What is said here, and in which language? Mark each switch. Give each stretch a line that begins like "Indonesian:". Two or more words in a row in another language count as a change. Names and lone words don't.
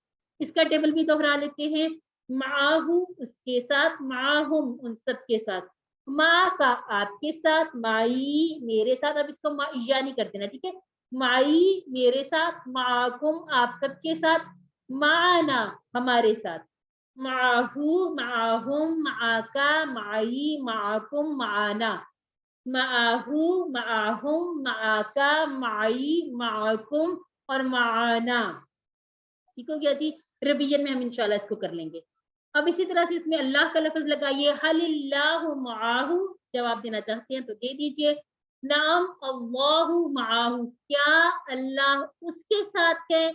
Urdu: اس کا ٹیبل بھی دوہرا لیتے ہیں. معاہو اس کے ساتھ، معاہم ان سب کے ساتھ، ماں کا آپ کے ساتھ، مائی میرے ساتھ. اب اس کو معیہ نہیں کر دینا، ٹھیک ہے. مائی میرے ساتھ، معاکم آپ سب کے ساتھ، معانا ہمارے ساتھ.
Arabic: معاہو معاہم معاکا معائی معاکم معانا. معاہو معاہم معاکا معائی معاکم اور معانا.
Urdu: ٹھیک ہو گیا جی. ریویژن میں ہم انشاءاللہ اس کو کر لیں گے. اب اسی طرح سے اس میں اللہ کا لفظ لگائیے.
Arabic: حل اللہ معاہو،
Urdu: جواب دینا چاہتے ہیں تو دے دیجئے.
Arabic: نعم اللہ معاہو،
Urdu: کیا اللہ اس کے ساتھ ہے؟